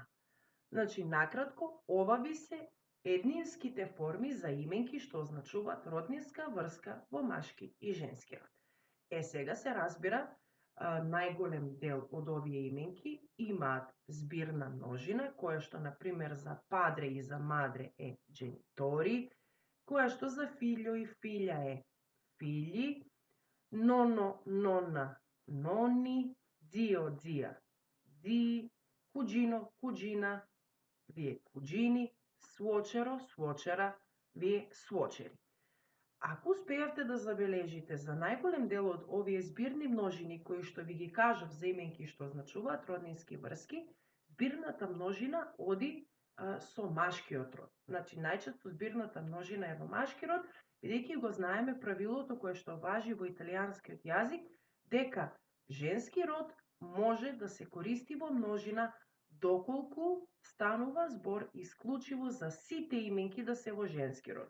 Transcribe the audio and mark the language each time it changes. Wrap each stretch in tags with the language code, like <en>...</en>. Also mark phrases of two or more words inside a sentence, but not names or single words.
<mk>Значи, накратко, ова би се еднинските форми за именки што означуваат роднинска врска во машки и женски род. Сега се разбира, најголем дел од овие именки имаат збирна множина, која што, например, за падре и за мадре е genitори, која што за figlio и figlia е</mk> <it>figli, nonno, nonna, nonni, zio, zia, zii, cugino, cugina,</it> <mk>вие</mk> <it>cugini, suocero, suocera,</it> <mk>вие suoceri. Ако успеавте да забележите за најголем дел од овие збирни множини кои што ви ги кажав за именки што означуваат роднински врски, збирната множина оди со машкиот род. Значи, најчесто збирната множина е во машки род, бидејќи го знаеме правилото кое што важи во италијанскиот јазик, дека женски род може да се користи во множина доколку станува збор исклучиво за сите именки да се во женски род.</mk>